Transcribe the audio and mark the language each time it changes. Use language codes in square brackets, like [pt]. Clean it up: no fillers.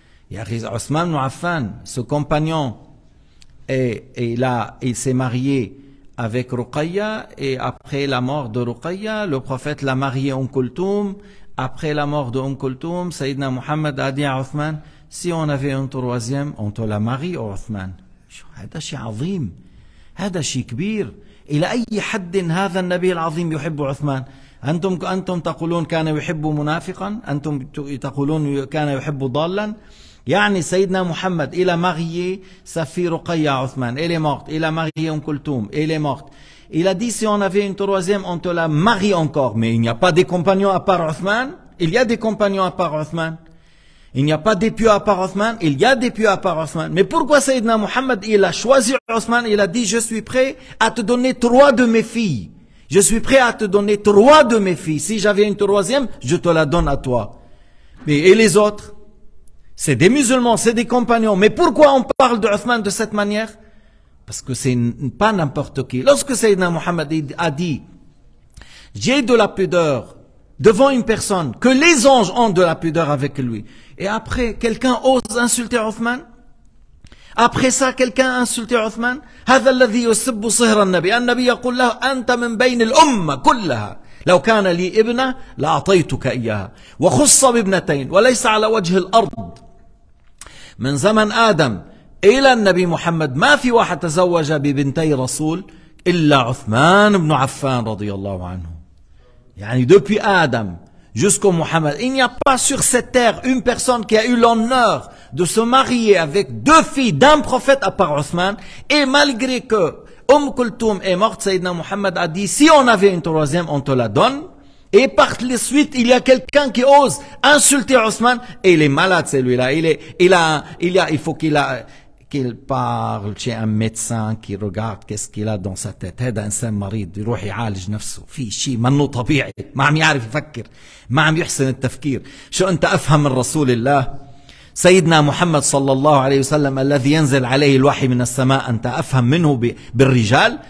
[fr] Uthman ibn Affan, ce compagnon, il s'est marié avec Ruqayya, et après la mort de Ruqayya, le prophète l'a marié Kulthum. Après la mort de Kulthum, Sayyidina Muhammad a dit à Uthman, si on avait un troisième, on te la marie, Uthman. [ar] هذا شيء عظيم، هذا شيء كبير. إلى أي حد هذا النبي العظيم يحب عثمان؟ أنتم تقولون كان يحب منافقا، أنتم تقولون كان يحب ضالا. يعني سيدنا محمد [fr] il a marié sa fille Ruqayya Uthman, elle est morte. Il a marié Kulthum, elle est morte. Il a dit, si on avait une troisième, on te la marie encore. Mais il n'y a pas des compagnons à part Uthman. Il y a des compagnons à part Uthman. Il n'y a pas des pieux à part Uthman. Il y a des pieux à part Uthman. Mais pourquoi Sayyidina Muhammad, il a choisi Uthman? Il a dit, je suis prêt à te donner 3 de mes filles. Je suis prêt à te donner 3 de mes filles. Si j'avais une troisième, je te la donne à toi. Et les autres? C'est des musulmans, c'est des compagnons. Mais pourquoi on parle de Uthman de cette manière? Parce que c'est pas n'importe qui. Lorsque Sayyidina Muhammad a dit, j'ai de la pudeur devant une personne, que les anges ont de la pudeur avec lui, et après quelqu'un ose insulter Uthman, Après ça, quelqu'un a insulté Uthman. [ar] هذا الذي يسب صهر النبي. النبي يقول له أنت من بين الأمة كلها. لو كان لي ابنة لأعطيتك إياها. وخص بابنتين وليس على وجه الأرض من زمن آدم إلى النبي محمد ما في واحد تزوج ببنتي رسول إلا عثمان بن عفان رضي الله عنه. [fr] يعني depuis Adam jusqu'au Mohammed, il n'y a pas sur cette terre une personne qui a eu l'honneur de se marier avec deux filles d'un prophète à part Othman. Et malgré que Kulthum est morte, Sayyidina Mohammed a dit, si on avait une troisième, on te la donne. Et par la suite, il y a quelqu'un qui ose insulter Othman. Et il est malade, celui-là. Il faut qu'il parle chez un médecin qui regarde qu'est-ce qu'il a dans sa tête. [ar] هذا إنسان مريض يروح يعالج نفسه. في شيء منه طبيعي. ما عم يعرف يفكر. ما عم يحسن التفكير. شو أنت أفهم من رسول الله؟ سيدنا محمد صلى الله عليه وسلم الذي ينزل عليه الوحي من السماء أنت أفهم منه بالرجال.